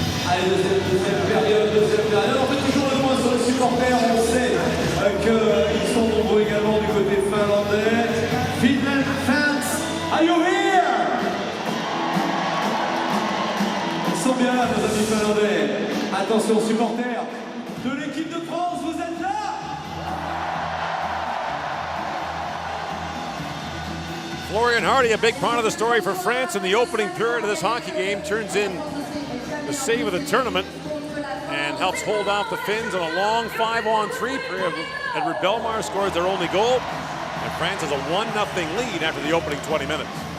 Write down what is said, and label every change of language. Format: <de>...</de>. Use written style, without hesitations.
<fr>Allez, deuxième période. On fait toujours le point sur les supporters. On sait qu'ils sont nombreux également du côté finlandais.</fr> <en>Finland fans, are you here?</en> <fr>Ils sont bien là, nos amis finlandais. Attention, supporters de l'équipe de France, vous êtes là?</fr> <en>Florian Hardy, a big part of the story for France in the opening period of this hockey game, turns in the save of the tournament and helps hold off the Finns on a long 5-on-3 period. Edward Bellemare scores their only goal, and France has a 1-0 lead after the opening 20 minutes.</en>